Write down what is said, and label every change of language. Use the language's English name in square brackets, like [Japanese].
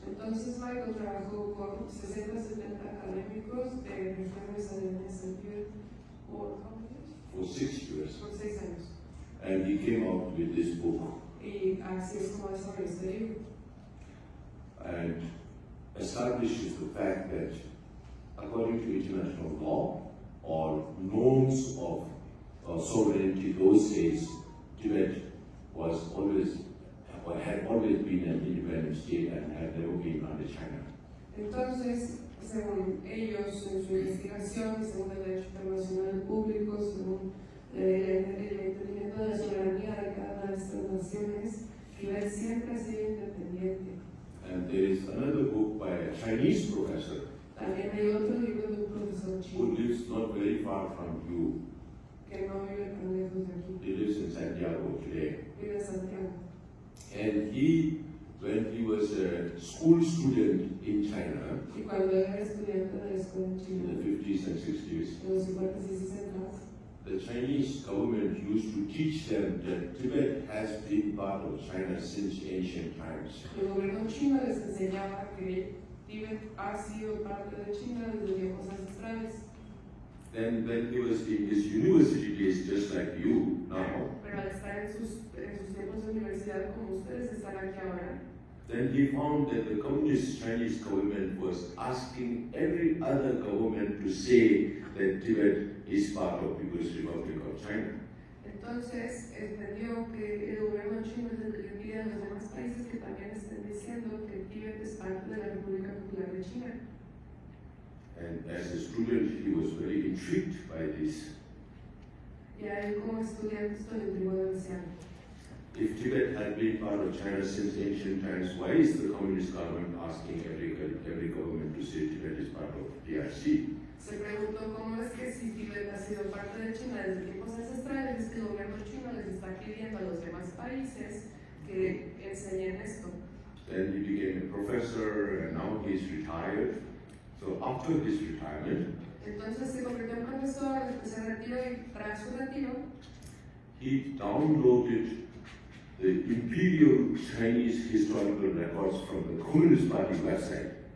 [Spanish] Entonces Michael trabajó con 60, 70 académicos de regiones aledañas al Tíbet por [English] 6 years. [Spanish] Por 6 años. [English] And he came out with this book. [Spanish] Y así es como desarrolló este libro. [English] And establishes the fact that according to international law or norms of sovereignty those days, Tibet was always or had always been an independent state and had never been under China. [Spanish] Entonces, según ellos, en su investigación, según el derecho internacional público, según el entendimiento de la soberanía de cada una de estas naciones, Tibet siempre ha sido independiente. [English] And there is another book by a Chinese professor [Spanish] También hay otro libro de un profesor [English] who [Spanish] chino [English] lives not very far from you. [Spanish] que no vive tan lejos de aquí, [English] He lives in Santiago today. [Spanish] vive en Santiago. [English] And he, when he was a school student in China [Spanish] Y cuando era estudiante de la escuela en [English] in [Spanish] China, [English] the 50s and 60s, [Spanish] en los 50s y 60s, [English] the Chinese government used to teach them that Tibet has been part of China since ancient times. [Spanish] el gobierno chino les enseñaba que Tíbet ha sido parte de China desde tiempos ancestrales. [English] Then when he was in his university days, just like you now, [Spanish] Pero al estar en sus tiempos de universidad como ustedes están aquí ahora, [English] then he found that the communist Chinese government was asking every other government to say that Tibet is part of People's Republic of China. [Spanish] entonces entendió que el gobierno chino es el que le pide a los demás países que también estén diciendo que Tíbet es parte de la República Popular de China. [English] And as a student, he was very intrigued by this. [Spanish] Y a él como estudiante esto le intrigó demasiado. [English] If Tibet had been part of China since ancient times, why is the communist government asking every government to say Tibet is part of PRC? [Spanish] Se preguntó cómo es que si Tíbet ha sido parte de China desde tiempos ancestrales, es que el gobierno chino les está pidiendo a los demás países que enseñen esto. [English] Then he became a professor and now he's retired. So after his retirement, [Spanish] Entonces se convirtió en profesor, después se retiró y tras su retiro, [English] he downloaded the Imperial Chinese historical records from the Communist Party website.